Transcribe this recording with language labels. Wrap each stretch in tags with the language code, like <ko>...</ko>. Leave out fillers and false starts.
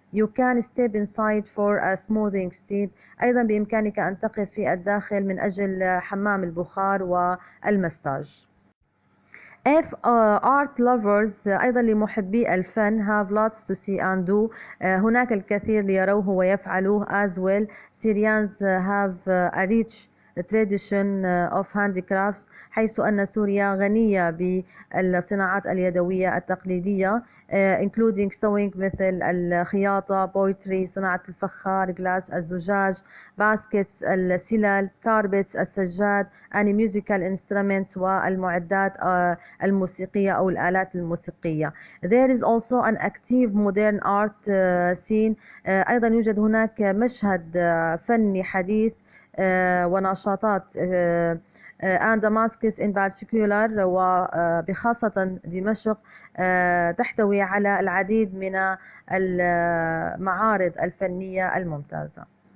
<en>You can step inside for a smoothing steam.</en> <ar>أيضا بإمكانك أن تقف في الداخل من أجل حمام البخار والمساج.</ar> <en>If art lovers</en> <ar>أيضا لمحبي الفن</ar> <en>have lots to see and do.</en> <ar>هناك الكثير ليروه ويفعلوه.</ar> <en>as well Syrians have a rich tradition of handicrafts،</en> <ar>حيث أن سوريا غنية بالصناعات اليدوية التقليدية</ar> <en>including sewing</en> <ar>مثل الخياطة،</ar> <en>poetry</en> <ar>صناعة الفخار،</ar> <en>glass</en> <ar>الزجاج،</ar> <en>baskets</en> <ar>السلال،</ar> <en>carpets</en> <ar>السجاد،</ar> <en>and musical instruments</en> <ar>والمعدات الموسيقية أو الآلات الموسيقية.</ar> <en>There is also an active modern art scene.</en> <ar>أيضا يوجد هناك مشهد فني حديث ونشاطات</ar> <en>and Damascus in particular</en> <ar>وبخاصة دمشق تحتوي على العديد من المعارض الفنية الممتازة.</ar>